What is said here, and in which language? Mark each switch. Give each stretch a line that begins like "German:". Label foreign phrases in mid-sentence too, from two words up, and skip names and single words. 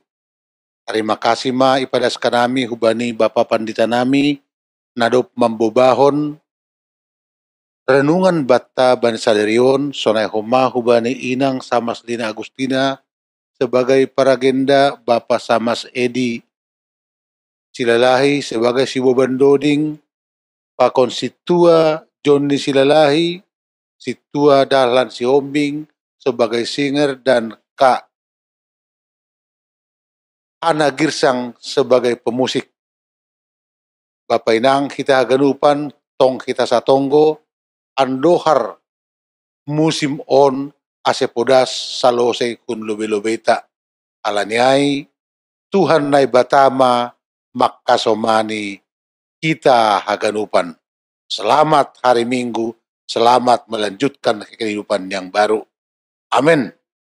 Indonesian: Terima kasih
Batak Simalungun: ma ipadas kanami hubani Bapak Pandita nami nadop mambobahon renungan bata bani sadarion sonai homa hubani inang Samas Lina Agustina sebagai paragenda Bapak Samas Edi
Indonesian: Silalahi sebagai siwo bandoding Pak Konstitua Johnny Silalahi, si Tua Dahlan si Hombing sebagai singer, dan Kak Ana Girsang sebagai pemusik.
Batak Simalungun: Bapak Inang kita ganupan tong kita satonggo andohar musim on ase podas salose kun lobe-lobeta alaniai Tuhan nai batama makasomani kita haganupan.
Indonesian: Selamat hari Minggu, selamat melanjutkan kehidupan yang baru. Amin.